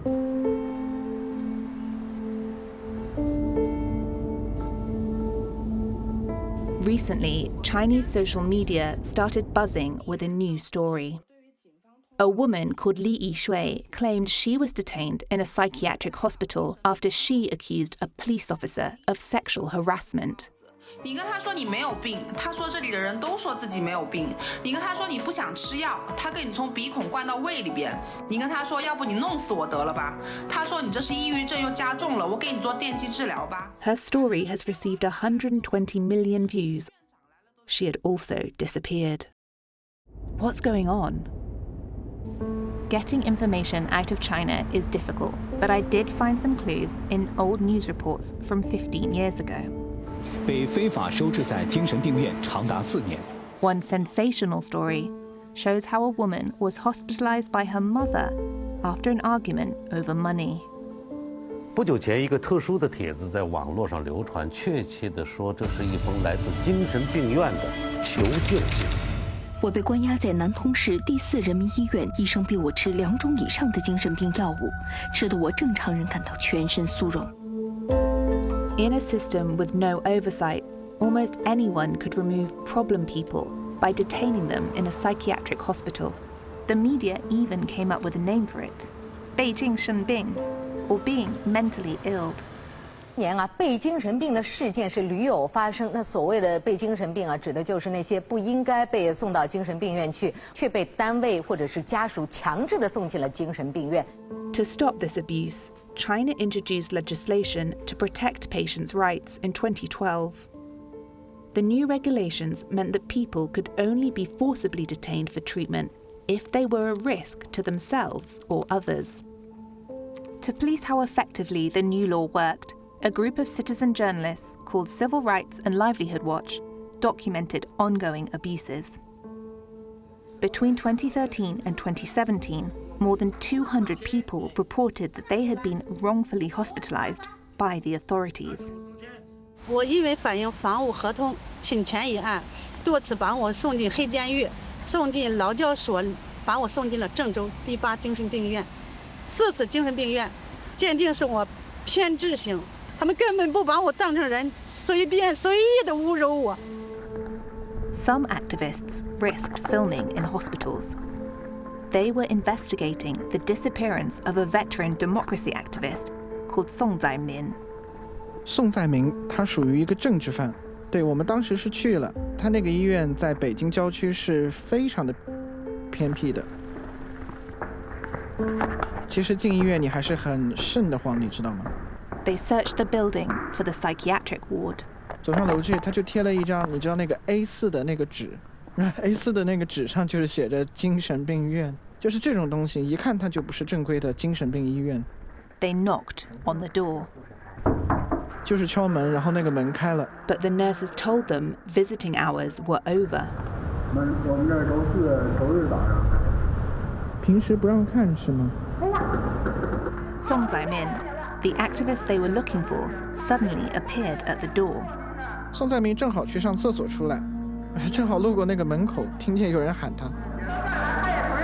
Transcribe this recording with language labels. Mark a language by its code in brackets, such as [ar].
[en] Recently, Chinese social media started buzzing with a new story. A woman called Li Yishui claimed she was detained in a psychiatric hospital after she accused a police officer of sexual harassment. [zh] 你跟他说你没有病，他说这里的人都说自己没有病。你跟他说你不想吃药，他给你从鼻孔灌到胃里边。你跟他说要不你弄死我得了吧，他说你这是抑郁症又加重了，我给你做电击治疗吧。 [en] Her story has received 120 million views. She had also disappeared. What's going on? Getting information out of China is difficult, but I did find some clues in old news reports from 15 years ago. [zh] 被非法收治在精神病院长达4年。 [en] One sensational story shows how a woman was hospitalized by her mother after an argument over money. [zh] 不久前，一个特殊的帖子在网络上流传，确切地说，这是一封来自精神病院的求救信。我被关押在南通市第4人民医院，医生逼我吃2种以上的精神病药物，吃得我正常人感到全身酥软。 [en] In a system with no oversight, almost anyone could remove problem people by detaining them in a psychiatric hospital. The media even came up with a name for it, Beijing Shenbing, or being mentally ill. [zh] 年啊，被精神病的事件是屡有发生。那所谓的被精神病啊，指的就是那些不应该被送到精神病院去，却被单位或者是家属强制的送进了精神病院。 [en] To stop this abuse, China introduced legislation to protect patients' rights in 2012. The new regulations meant that people could only be forcibly detained for treatment if they were a risk to themselves or others. To police how effectively the new law worked, a group of citizen journalists called Civil Rights and Livelihood Watch documented ongoing abuses. Between 2013 and 2017, more than 200 people reported that they had been wrongfully hospitalized by the authorities. [zh] 我因为反映房屋合同侵权一案，多次把我送进黑监狱，送进劳教所，把我送进了郑州第8精神病院。 4次精神病院鉴定是我偏执型，他们根本不把我当成人，随意的侮辱我。 [en] Some activists risked filming in hospitals. They were investigating the disappearance of a veteran democracy activist called Song Zaimin. [zh] 宋在明他属于一个政治犯，对我们当时是去了，他那个医院在北京郊区是非常的偏僻的。其实进医院你还是很瘆得慌，你知道吗？ [en] They searched the building for the psychiatric ward. [zh] 走上楼去，他就贴了一张，你知道那个 A4 的那个纸，A4 的那个纸上就是写着精神病院，就是这种东西，一看它就不是正规的精神病医院。 [en] They knocked on the door. [zh] 就是敲门，然后那个门开了。 [en] But the nurses told them visiting hours were over. [zh] 我们这儿都是周日早上开。平时不让看是吗？ [en] Song Zaimin, the activist they were looking for, suddenly appeared at the door. [zh] 宋在明正好去上厕所出来，正好路过那个门口，听见有人喊他。